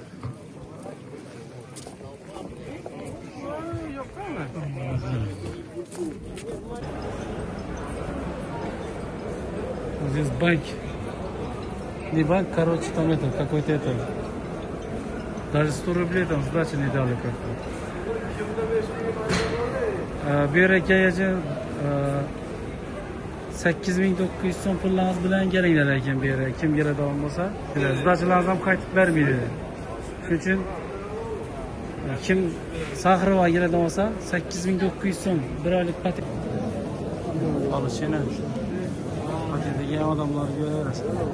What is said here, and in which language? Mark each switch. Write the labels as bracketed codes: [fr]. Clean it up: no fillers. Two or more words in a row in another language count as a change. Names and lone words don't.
[ru] Здесь банк. Не банк, короче, там это, какой-то это. Даже 100 рублей там сдачи не дали как-то. [uz] Bir aka 8900 so'm pullarimiz bilan kelinglar ekan bu yerga. Kim keladigan bo'lsa, sdachilarimiz ham qaytib bermaydi. Shuning uchun kim Saxirova keladigan bo'lsa, 8900 so'm bir oylik patent olishini patent degan odamlarga ko'raverasiz.